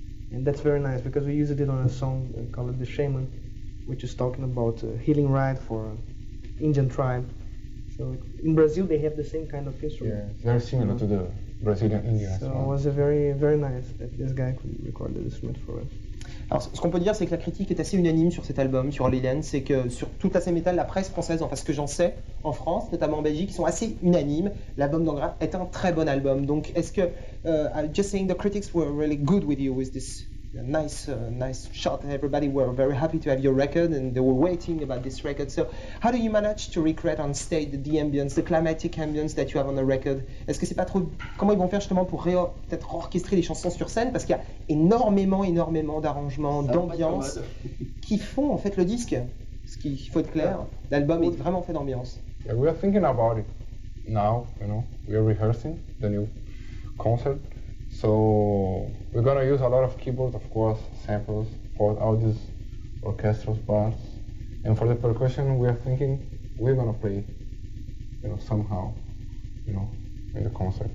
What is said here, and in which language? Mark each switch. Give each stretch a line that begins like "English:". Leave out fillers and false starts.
English: And that's very nice because we used it on a song called The Shaman, which is talking about healing rite for Indian tribe. So in Brazil they have the same kind of Yeah, instrument. it's very similar to the Brazilian India as So it well. was a very, very nice that this guy could record the instrument for us.
French: Alors, ce qu'on peut dire, c'est que la critique est assez unanime sur cet album, sur Holy Land. C'est que sur toute la scène métal, la presse française, enfin ce que j'en sais, en France, notamment en Belgique, ils sont assez unanimes. L'album d'Angra est un très bon album. Donc, est-ce que,
English: just saying the critics were really good with you with this nice shot. Everybody were very happy to have your record and they were waiting about this record. So, how do you manage to recreate on stage the ambience, the climatic ambience that you have on the record?
French: Est-ce que c'est pas trop... Comment ils vont faire justement pour peut-être orchestrer les chansons sur scène? Parce qu'il y a énormément d'arrangements, d'ambiance qui font en fait le disque. Parce qu'il faut être clair, l'album est vraiment fait d'ambiance.
English: Yeah, we are thinking about it now, we are rehearsing the new concert. So we're gonna use a lot of keyboards, of course, samples for all these orchestral parts. And for the percussion, we are thinking we're gonna play, somehow, in the concert.